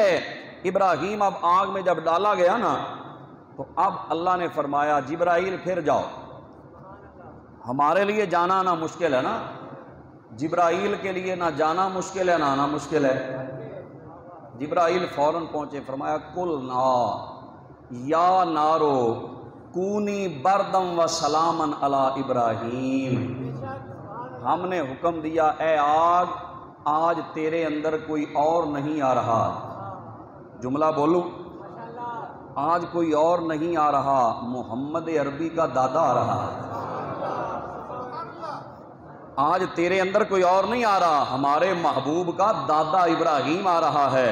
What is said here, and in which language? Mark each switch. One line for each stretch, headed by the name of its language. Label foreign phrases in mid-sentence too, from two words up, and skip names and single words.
Urdu: ابراہیم اب آگ میں جب ڈالا گیا نا تو اب اللہ نے فرمایا جبرائیل پھر جاؤ، ہمارے لیے جانا نہ مشکل ہے نا، جبرائیل کے لیے نہ جانا مشکل ہے نہ آنا مشکل ہے۔ جبرائیل فوراً پہنچے، فرمایا
Arabic: کل نا یا نارو کونی بردم و سلامن علی ابراہیم،
Urdu: ہم نے حکم دیا اے آگ آج تیرے اندر کوئی اور نہیں آ رہا، جملہ بولوں، آج کوئی اور نہیں آ رہا، محمد عربی کا دادا آ رہا ہے، آج تیرے اندر کوئی اور نہیں آ رہا، ہمارے محبوب کا دادا ابراہیم آ رہا ہے۔